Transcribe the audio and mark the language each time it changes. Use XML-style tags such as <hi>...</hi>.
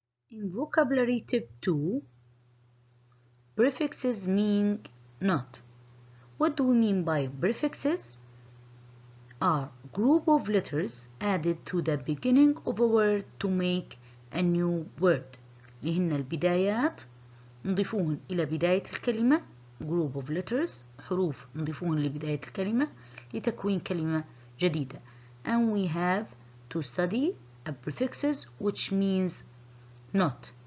<en>In vocabulary tip 2, prefixes mean not. What do we mean by prefixes? Are group of letters added to the beginning of a word to make a new word.</en> <ar>اللي هن البدايات نضيفوهن إلى بداية الكلمة.</ar> <en>group of letters</en> <ar>حروف نضيفوهن لبداية الكلمة لتكوين كلمة جديدة.</ar> <en>And we have to study a prefixes which means not.</en>